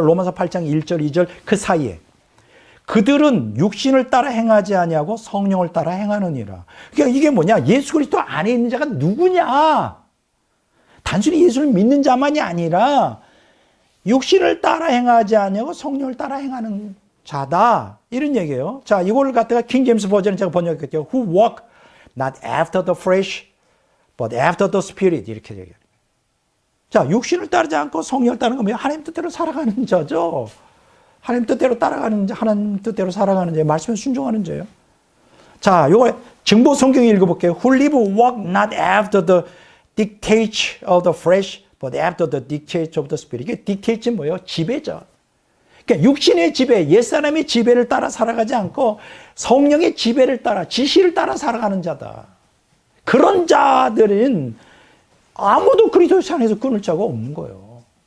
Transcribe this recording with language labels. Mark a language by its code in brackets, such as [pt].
[ko] 로마서 8장 1절, 2절 그 사이에. 그들은 육신을 따라 행하지 아니하고 성령을 따라 행하느니라. 그러니까 이게 뭐냐? 예수 그리스도 안에 있는 자가 누구냐? 단순히 예수를 믿는 자만이 아니라 육신을 따라 행하지 아니하고 성령을 따라 행하는 자다. 이런 얘기예요. 자, 이걸 갖다가 킹 제임스 버전을 제가 번역했죠. [en] Who walk not after the flesh, but after the spirit. [ko] 이렇게 얘기해요. 자, 육신을 따르지 않고 성령을 따르는 건 하나님 뜻대로 살아가는 자죠. 하나님 뜻대로 따라가는 자, 하나님 뜻대로 살아가는 자, 말씀에 순종하는 자예요. 자, 요거 증보 성경 읽어볼게요. [en] Who live walk not after the dictates of the flesh, but after the dictates of the spirit. [ko] 이게 dictates는 뭐예요? 지배죠. 그러니까 육신의 지배, 옛사람의 지배를 따라 살아가지 않고 성령의 지배를 따라, 지시를 따라 살아가는 자다. 그런 자들은 아무도 그리스도 안에서 끊을 자가 없는 거예요.